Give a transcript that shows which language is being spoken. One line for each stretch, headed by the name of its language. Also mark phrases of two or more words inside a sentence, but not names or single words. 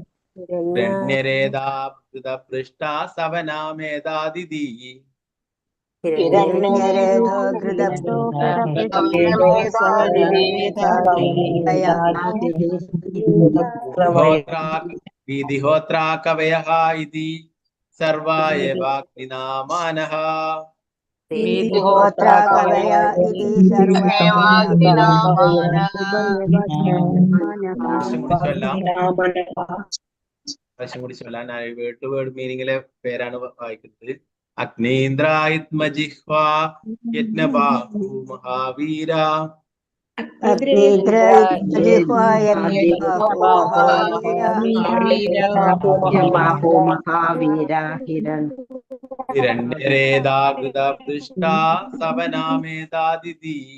Sanskrit: ഹിരണ്യരേതാ കൃതപൃഷ്ടാ സവനാമേധാതിഥി हिरण्यरेधो विधिहोत्रा कवयः इति सर्व एवाग्निनामानः विधिहोत्रा कवय इति सर्व
Malayalam: പ്രാവശ്യം കൂടി ചൊല്ലാൻ
English: word to word
Malayalam: മീനിങ്ങിലെ പേരാണ് വായിക്കുന്നത്.
Sanskrit: അഗ്നീന്ദ്രായിത്മജിഹ്വ യജ്ഞബാഹു മഹാവീര ഹിരണ്യരേതാകൃതപൃഷ്ടാ സവനാമേതാദിതി